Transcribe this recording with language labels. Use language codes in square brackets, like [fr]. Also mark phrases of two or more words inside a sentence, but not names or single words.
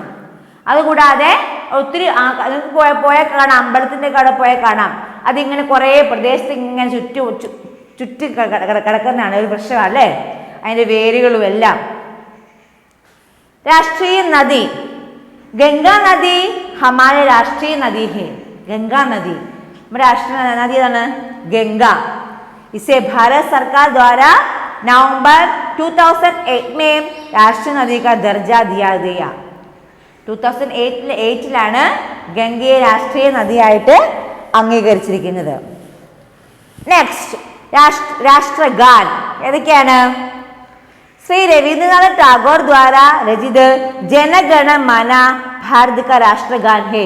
[ml] അതുകൂടാതെ ഒത്തിരി പോയാൽ കാണാം, അമ്പലത്തിന്റെ കട പോയാൽ കാണാം, അതിങ്ങനെ കുറെ പ്രദേശത്ത് ഇങ്ങനെ ചുറ്റി കിടക്കുന്നതാണ് ഒരു വൃക്ഷം അല്ലേ, അതിന്റെ വേരുകളും എല്ലാം. [hi] राष्ट्रीय नदी, गंगा नदी हमारे राष्ट्रीय नदी है. [ml] ഗംഗാ നദി നമ്മുടെ രാഷ്ട്രീയ നദി ഏതാണ്? ഗംഗ. [hi] इसे भारत सरकार द्वारा नवंबर 2008 में राष्ट्रीय नदी का दर्जा दिया गया. [ml] 2008 ഗംഗയെ രാഷ്ട്രീയ നദിയായിട്ട് അംഗീകരിച്ചിരിക്കുന്നത്. നെക്സ്റ്റ് രാഷ്ട്രഗാൻ ഏതൊക്കെയാണ്? [hi] श्री रवींद्रनाथ टैगोर द्वारा रचित जनगणमन भारत का राष्ट्रगान है.